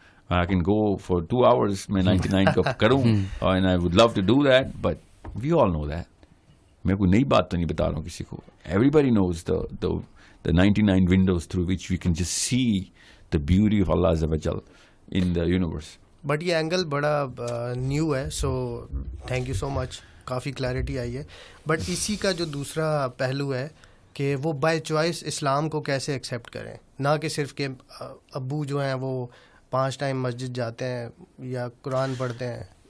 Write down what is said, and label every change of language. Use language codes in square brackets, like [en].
[en] I can go for 2 hours [ur] میں 99 کا کروں, [en] and I would love to do that, but we all know that. [ur] میں کوئی نئی بات تو نہیں بتا رہا ہوں کسی کو. [en] Everybody knows the 99 windows through which we can just see the beauty of Allah Azza wa Jal in the universe. [ur] But یہ اینگل بڑا نیو ہے, so thank you so much, coffee clarity آئی ہے. بٹ اسی کا جو دوسرا پہلو ہے کہ وہ بائی چوائس اسلام کو کیسے ایکسیپٹ کریں, نہ کہ صرف کہ ابو جو ہیں وہ 5 ٹائم مسجد جاتے ہیں یا قرآن پڑھتے ہیں.